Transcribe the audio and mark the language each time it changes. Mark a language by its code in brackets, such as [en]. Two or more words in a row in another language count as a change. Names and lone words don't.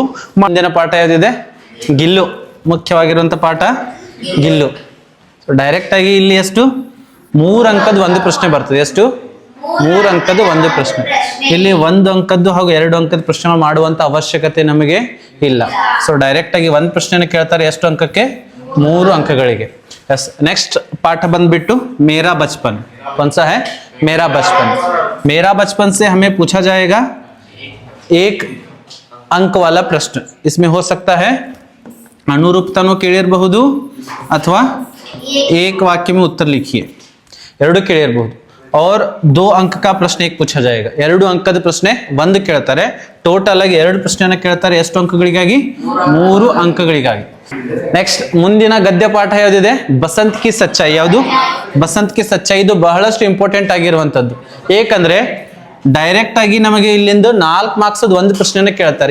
[kn] ಮುಂದಿನ ಪಾಠ ಯಾವ್ದಿದೆ? ಗಿಲ್ಲು. ಮುಖ್ಯವಾಗಿರುವಂತ ಪಾಠ ಗಿಲ್ಲು. ಸೊ ಡೈರೆಕ್ಟ್ ಆಗಿ ಇಲ್ಲಿ ಎಷ್ಟು? 3 ಅಂಕದ ಒಂದು ಪ್ರಶ್ನೆ ಬರ್ತದೆ. ಎಷ್ಟು? 3 ಅಂಕದ ಒಂದು ಪ್ರಶ್ನೆ. ಇಲ್ಲಿ 1 ಅಂಕದ್ದು ಹಾಗೂ 2 ಅಂಕದ ಪ್ರಶ್ನೆಗಳು ಮಾಡುವಂತ ಅವಶ್ಯಕತೆ ನಮಗೆ ಇಲ್ಲ. ಸೊ ಡೈರೆಕ್ಟ್ ಆಗಿ ಒಂದು ಪ್ರಶ್ನೆನ ಕೇಳ್ತಾರೆ. ಎಷ್ಟು ಅಂಕಕ್ಕೆ? 3 ಅಂಕಗಳಿಗೆ. [hi] यस, नेक्स्ट पाठ बंदबिट्टू मेरा बचपन. कौन सा है? मेरा बचपन. मेरा बचपन से हमें पूछा जाएगा 1 अंक वाला प्रश्न. इसमें हो सकता है [kn] ಅನುರೂಪತಾನು ಕೇಳಿರಬಹುದು ಅಥವಾ [hi] एक वाक्य में उत्तर लिखिए. [kn] 2 ಕೇಳಿರಬಹುದು. और 2 अंक का प्रश्न एक पूछा जाएगा. 2 अंकದ ಪ್ರಶ್ನೆ ಒಂದು ಕೇಳ್ತಾರೆ. ಟೋಟಲ್ ಆಗಿ 2 ಪ್ರಶ್ನೆಯನ್ನು ಕೇಳ್ತಾರೆ. ಎಷ್ಟು ಅಂಕಗಳಿಗಾಗಿ? 3 ಅಂಕಗಳಿಗಾಗಿ. ನೆಕ್ಸ್ಟ್ ಮುಂದಿನ ಗದ್ಯ ಪಾಠ ಯಾವ್ದಿದೆ? [hi] बसंत की सच्चाई. [kn] ಯಾವುದು? [hi] बसंत की सच्चाई. [kn] ಇದು ಬಹಳಷ್ಟು ಇಂಪಾರ್ಟೆಂಟ್ ಆಗಿರುವಂತದ್ದು. ಏಕಂದ್ರೆ ಡೈರೆಕ್ಟ್ ಆಗಿ ನಮಗೆ ಇಲ್ಲಿಂದ 4 ಮಾರ್ಕ್ಸ್ ಒಂದು ಪ್ರಶ್ನೆನ ಕೇಳ್ತಾರೆ.